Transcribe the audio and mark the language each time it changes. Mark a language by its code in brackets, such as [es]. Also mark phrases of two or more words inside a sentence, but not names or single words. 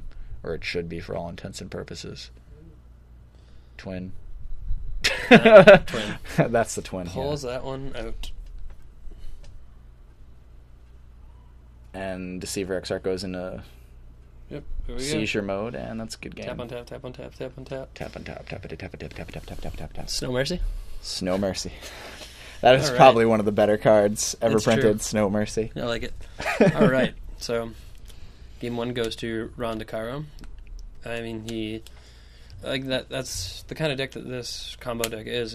[en] Or it should be for all intents and purposes. Twin. Twin. That's the twin. Pulls that one out. And Deceiver Exarch goes into Yep. Here we seizure mode, and that's a good game. Tap on tap, tap on tap, tap on tap. Tap on tap, tap it, tap it, tap tap tap tap tap tap tap. Snow Mercy? Snow Mercy. That is All right. probably one of the better cards ever It's printed. true. Snow Mercy. I like it. All right. So, game one goes to Ron DeCaro. I mean, he... Like that's the kind of deck that this combo deck is.